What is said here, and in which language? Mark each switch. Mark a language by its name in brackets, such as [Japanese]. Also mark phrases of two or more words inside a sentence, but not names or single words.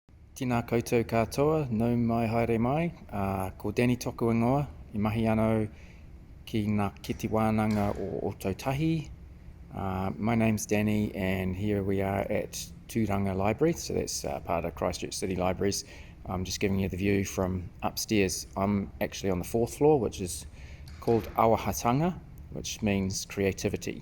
[Māori] Tēnā koutou katoa, nau mai haere mai, ko Danny toku ingoa, I mahi anō ki ngā kete wānanga o Tautahi. [English] My name's Danny and here we are at Tūranga Library, so that's part of Christchurch City Libraries. I'm just giving you the view from upstairs. I'm actually on the 4th floor, which is called Auahatanga, which means creativity.